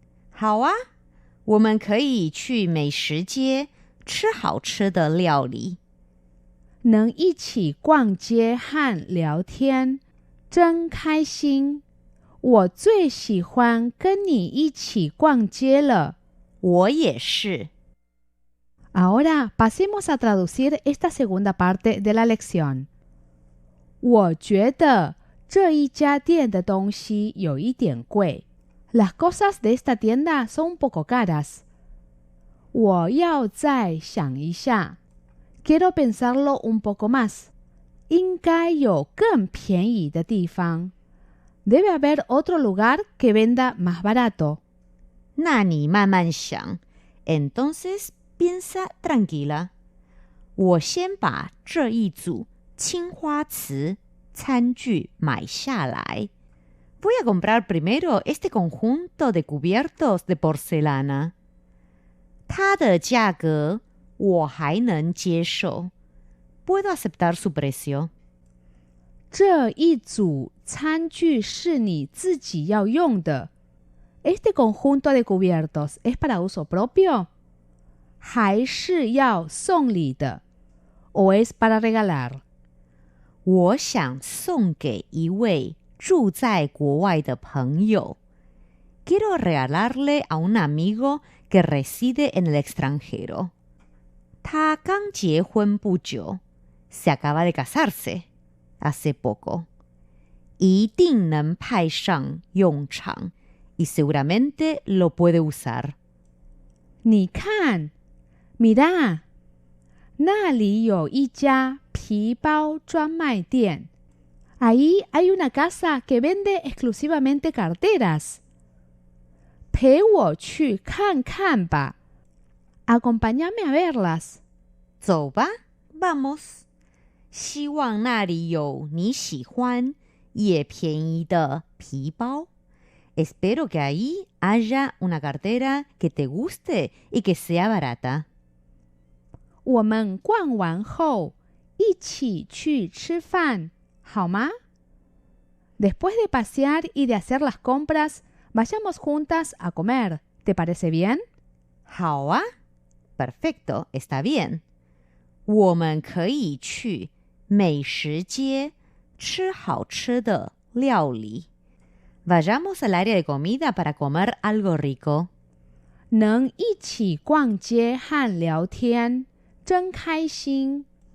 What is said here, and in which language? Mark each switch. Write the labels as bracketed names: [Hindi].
[Chinese] 好啊，我们可以去美食街吃好吃的料理。能一起逛街和聊天，真开心。我最喜欢跟你一起逛街了。我也是。 [Spanish] Ahora pasemos a traducir esta segunda parte de la lección. [Chinese] 我觉得这一家店的东西有一点贵。 [Spanish] Las cosas de esta tienda son un poco caras. [Chinese] 我要再想一下。 [Spanish] Quiero pensarlo un poco más. [Chinese] 应该有更便宜的地方。 [Spanish] Debe haber otro lugar que venda más barato. [Chinese] 那你慢慢想。 [Spanish] Entonces piensa tranquila. [Chinese] 我先把这一组青花瓷餐具买下来。 [Spanish] Voy a comprar primero este conjunto de cubiertos de porcelana. [Chinese] 它的价格我还能接受。 [Spanish] Puedo aceptar su precio. [Chinese] 这一组餐具是你自己要用的。 [Spanish] Este conjunto de cubiertos es para uso propio. [Chinese] 还是要送礼的 [Spanish] o es para regalar? [Chinese] 我想送给一位住在国外的朋友。 [Spanish] Quiero regalarle a un amigo que reside en el extranjero. [Chinese] 他刚结婚不久。 [Spanish] Se acaba de casarse hace poco. [Chinese] 一定能派上用场 [Spanish] y seguramente lo puede usar. [Chinese] 你看 [Spanish] Mira, [Chinese] 那里有一家皮包专卖店。 [Spanish] Ahí hay una casa que vende exclusivamente carteras. [Chinese] 陪我去看看吧。 [Spanish] Acompáñame a verlas. [Chinese] 走吧 [Spanish] Vamos. [Chinese] 希望那里有你喜欢也便宜的皮包。 [Spanish] Espero que ahí haya una cartera que te guste y que sea barata. [Chinese] 我们逛完后一起去吃饭好吗？ [Spanish] Después de pasear y de hacer las compras, vayamos juntas a comer. ¿Te parece bien? [Chinese] 好啊 [Spanish] Perfecto, está bien. [Chinese] 我们可以去美食街吃好吃的料理。 [Spanish] Vayamos al área de comida para comer algo rico. [Chinese] 能一起逛街和聊天，真开心。